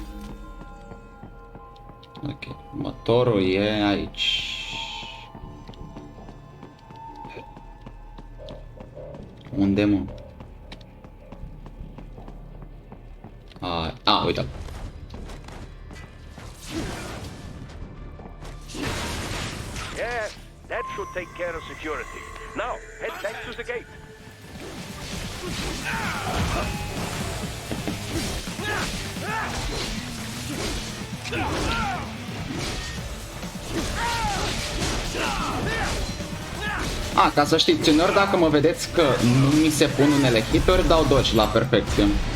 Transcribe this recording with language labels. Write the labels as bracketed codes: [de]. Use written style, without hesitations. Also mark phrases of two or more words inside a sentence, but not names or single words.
[ro] Ok, motorul e aici. Unde, mă? Uite. [en] Yes, that should take care of security. Now, head back to the gate. [ro] Ca să știți, uneori dacă mă vedeți că nu mi se pun unele hituri, dau dodge la perfecție.